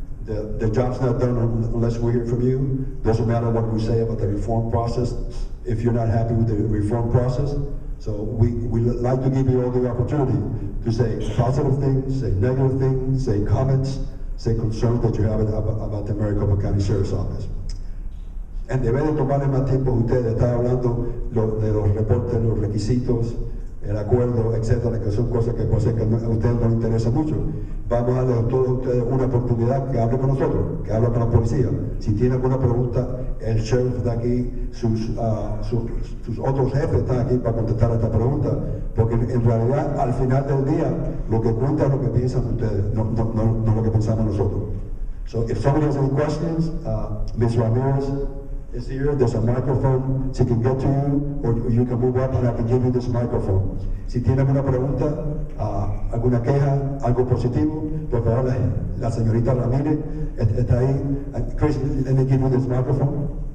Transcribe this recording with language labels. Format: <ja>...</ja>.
<en>The job's not done unless we hear from you. Doesn't matter what we say about the reform process if you're not happy with the reform process. So we like to give you all the opportunity to say positive things, say negative things, say comments, say concerns that you have about the Maricopa County Sheriff's Office.</en> <es>En vez de tomarle más tiempo a ustedes, estar hablando de los reportes, los requisitos, el acuerdo, etcétera, que son cosas que a ustedes no les interesa mucho. Vamos a darle a todos ustedes una oportunidad que hable con nosotros, que hable con la policía. Si tiene alguna pregunta, el sheriff está aquí, sus otros jefes están aquí para contestar a esta pregunta, porque en realidad, al final del día, lo que cuenta es lo que piensan ustedes, no lo que pensamos nosotros.</es> <en>So if somebody has any questions, Ms. Ramirez is here. There's a microphone. She can get to you, or you can move up and I can give you this microphone.</en> <es>Si tiene alguna pregunta, alguna queja, algo positivo, por favor, la señorita Ramírez está ahí.</es> <en>Chris, let me give you this microphone.</en>